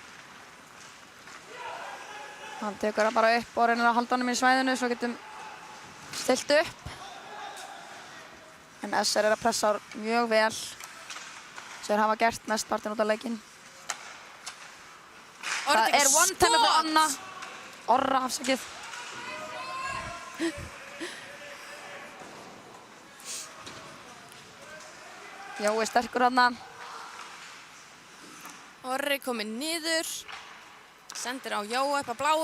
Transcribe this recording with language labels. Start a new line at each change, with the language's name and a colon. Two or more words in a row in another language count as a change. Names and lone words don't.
Icelandic: Hann tekur það bara upp og reynir að halda honum í svæðinu svo getum stilt upp. En SR er að pressa mjög vel. Sem hafa gert mestpartinn út af leikinn. Það er one-timer fyrir Anna. Orra, afsakið. Jói sterkur þarna. Orri kominn niður. Sendir á Jóa upp á bláu.